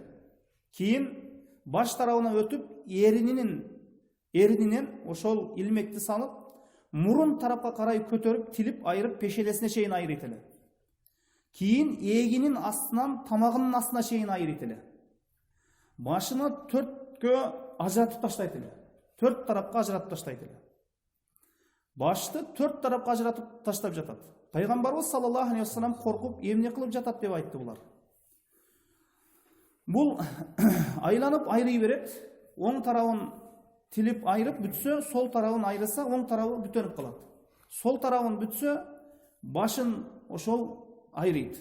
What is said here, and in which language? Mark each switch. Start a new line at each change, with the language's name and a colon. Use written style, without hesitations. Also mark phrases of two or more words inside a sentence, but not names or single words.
Kyrgyz: Кийин баш тарабына өтүп эрининен ошол илмекти салып мурун тарапка карай көтөрүп тилип айырып пешелесине чейин айрыйт эле. Кийин эгинин астынан тамагынын астына чейин айрыйт эле. Башыны төрткө ажыратып таштайт эле. Төрт тарапка ажыратып таштайт эле. Башты төрт тарапка ажыратып таштап жатат. Пайгамбарыбыз
Arabic: صلى الله عليه وسلم
Kyrgyz: коркуп эмне кылып жатат деп айтты булар. Бул айланып айрый берет. Оң тарабын тилип айрып бүтсө, сол тарабын айрыса, оң тарабы бүтөнүп калат. Сол тарабын бүтсө, башын ошол айрыйт.